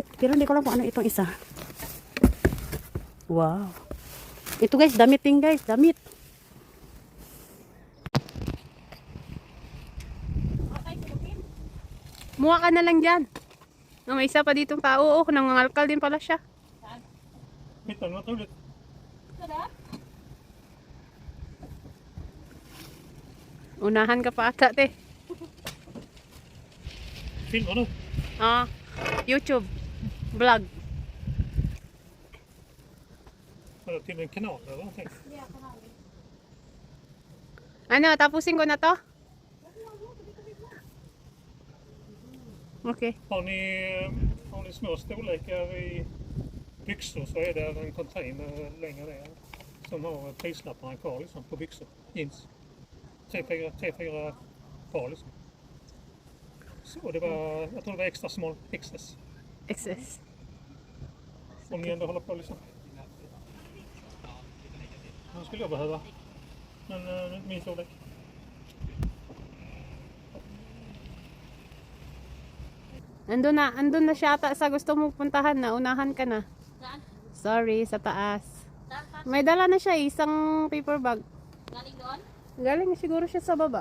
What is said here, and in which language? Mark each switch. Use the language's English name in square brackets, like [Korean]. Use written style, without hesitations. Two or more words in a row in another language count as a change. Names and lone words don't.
[Filipino] Pero hindi ko lang kung ano itong isa. Wow. Ito guys, damit din guys. Damit. Muha ka na lang dyan. Oh, may isa pa ditong tao. Oh, nangangalkal din pala siya. [Swedish] Hitta du något roligt? [Filipino] Tada. Unahan ka pa ata, te. [Swedish] Filmar du? [English] Ah, YouTube. Vlog. [Swedish] Har du till en kanal eller någonting? [Filipino] Ano, tapusin ko na to? Okay. [Swedish] Har ni små storlekar i byxor så är det en container längre ner som har prislapparna kvar liksom, på byxor, jeans. 3-4 par liksom. Så det var, jag tror det var [English] extra small [Swedish] XS. XS. Om ni ändå håller på liksom. Den skulle jag behöva. Men min storlek. [Filipino] Andun na siya ata sa gusto mong puntahan na. Unahan ka na. Saan? Sorry, sa taas. Saan? Saan? May dala na siya, isang paper bag. Galing doon? Galing siguro siya sa baba.